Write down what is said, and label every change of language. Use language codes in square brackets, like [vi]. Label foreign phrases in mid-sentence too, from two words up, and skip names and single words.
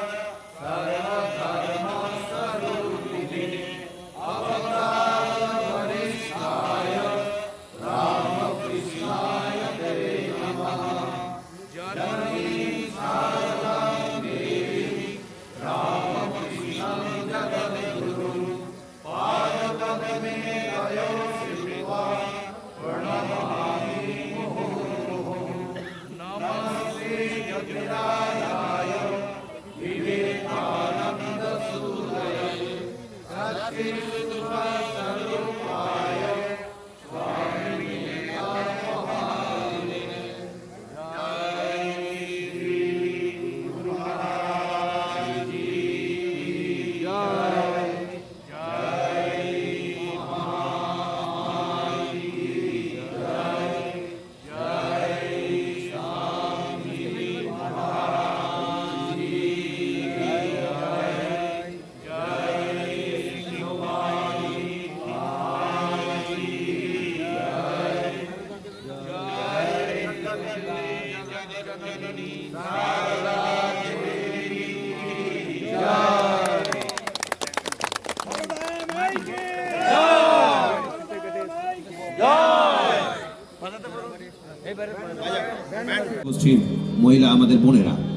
[sa] सर्वधर्मस्वरूपिणे अवतारवरिष्ठाय रामकृष्णाय ते नमः जननी शारदां देवी रामकृष्णं जगद्गुरुं पादपद्मे लयो श्रीवा प्रणमामि मुहुर्मुहुः नमस्ते जगदाय विवेकानन्दसूरये सच्चिदानन्दस्वरूपाय स्वामिने महामहिमे [hi] जय श्री गुरु महाराज जी जय जय महामाई जय जय स्वामी महाराज जी जय जय शिवाजी महाराज जी जय जय जगजननी शारदा देवी की जय [bn] উপস্থিত মহিলা আমাদের বোনেরা